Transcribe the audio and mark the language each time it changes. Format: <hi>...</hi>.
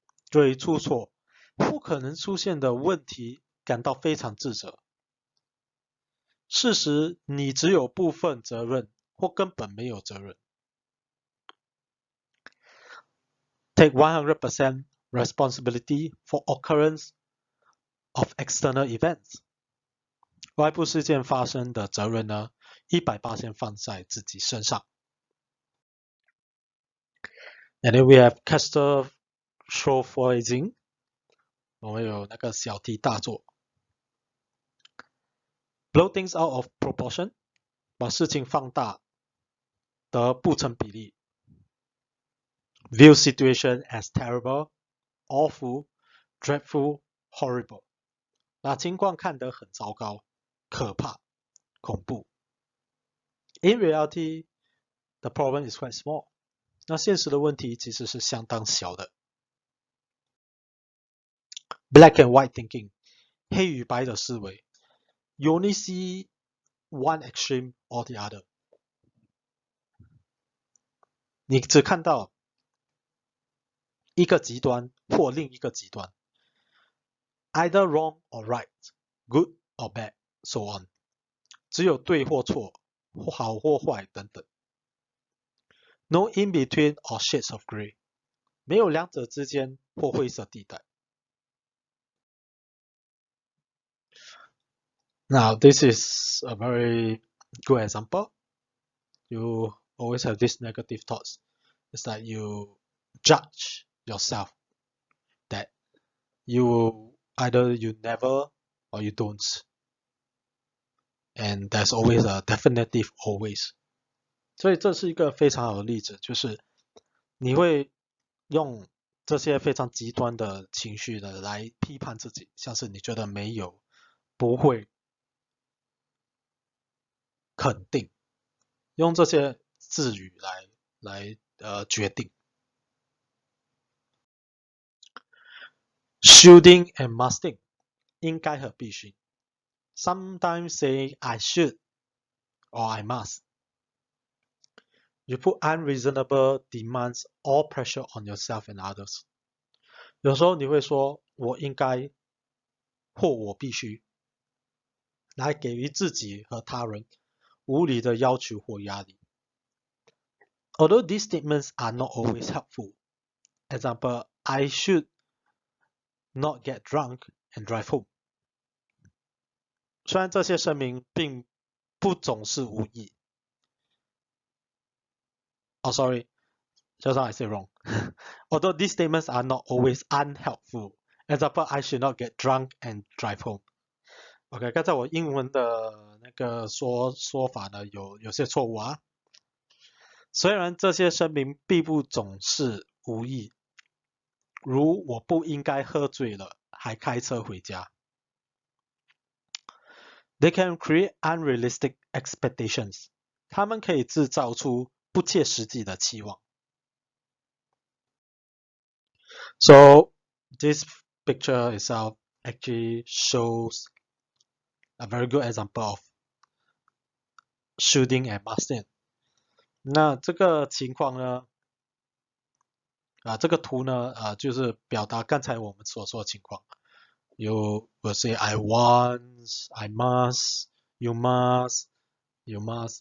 <zh>对出错或可能出现的问题感到非常自责。事实你只有部分责任或根本没有责任。</zh> <en>Take 100% responsibility for occurrence of external events。</en> <zh>外部事件发生的责任呢，100%放在自己身上。</zh> <en>And then we have catastrophizing，</en> <zh>我们有那个小题大做。</zh> <en>Blow things out of proportion，</en> <zh>把事情放大得不成比例。</zh> <en>View situation as terrible, awful, dreadful, horrible，</en> <zh>把情况看得很糟糕、可怕、恐怖。</zh> <en>In reality, the problem is quite small。</en> <zh>那现实的问题其实是相当小的。</zh> <en>Black and white thinking，</en> <zh>黑与白的思维。</zh> <en>You only see one extreme or the other。</en> <zh>你只看到一个极端或另一个极端。</zh> <en>Either wrong or right, good or bad, so on。</en> <zh>只有对或错，好或坏等等。</zh> <en>No in between or shades of grey，</en> <zh>没有两者之间或灰色地带。</zh> <en>Now this is a very good example. You always have these negative thoughts. It's like you judge yourself that you either you never or you don't. And there's always a definitive always.</en> <zh>所以这是一个非常好的例子，就是你会用这些非常极端的情绪的来批判自己，像是你觉得没有、不会、肯定，用这些字语来决定。</zh> <en>Shoulding and musting，</en> <zh>应该和必须。</zh> <en>Sometimes say I should or I must。 You put unreasonable demands or pressure on yourself and others。</en> <zh>有时候你会说我应该或我必须，来给予自己和他人无理的要求或压力。</zh> <en>Although these statements are not always helpful, example, I should not get drunk and drive home。</en> <zh>虽然这些声明并不总是无益。</zh> <en>Oh, sorry, just now I said wrong. Although these statements are not always unhelpful, example, I should not get drunk and drive home.</en> <zh>OK， 刚才我英文的那个说法呢有些错误啊。虽然这些声明并不总是无意，如我不应该喝醉了还开车回家。</zh> <en>They can create unrealistic expectations.</en> <zh>他们可以制造出不切实际的期望。</zh> <en>So this picture itself actually shows a very good example of shooting and masking.</en> <zh>那这个情况呢，这个图呢，就是表达刚才我们所说的情况。</zh> <en>You will say I want, I must, you must, you must.</en>